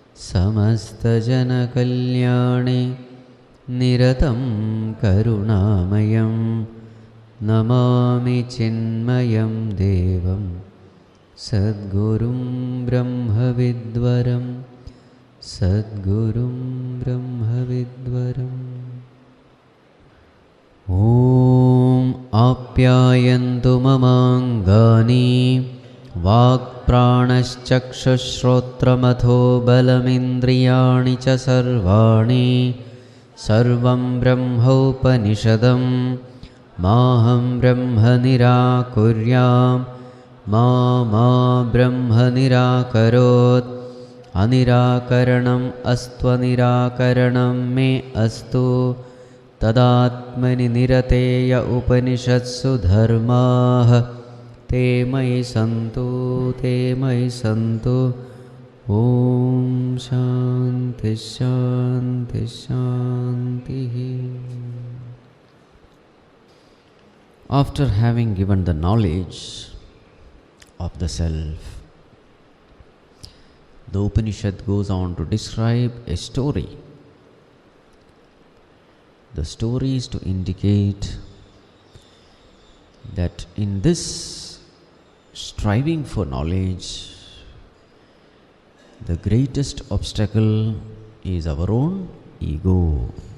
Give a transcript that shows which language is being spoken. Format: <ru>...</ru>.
<sa>समस्तजनकल्याणे निरतं करुणामयं नमामि चिन्मयं देवं सद्गुरुं ब्रह्मविद्वरं सद्गुरुं ब्रह्मविद्वरम्। ॐ आप्यायन्तु ममाङ्गानि वाक्प्राणश्चक्षुश्रोत्रमथो बलमिन्द्रियाणि च सर्वाणि। सर्वं ब्रह्मोपनिषदं माहं ब्रह्म निराकुर्याम् मा ब्रह्म निराकरोत्। अनिराकरणम् अस्त्वनिराकरणं मे अस्तु। तदात्मनि निरतेय उपनिषत्सु धर्माः ते मयि सन्तु ते मयि सन्तु। ॐ शान्तिः शान्तिः शान्तिः।</sa> <en>After having given the knowledge of the self, the Upanishad goes on to describe a story. The story is to indicate that in this striving for knowledge, the greatest obstacle is our own ego.</en>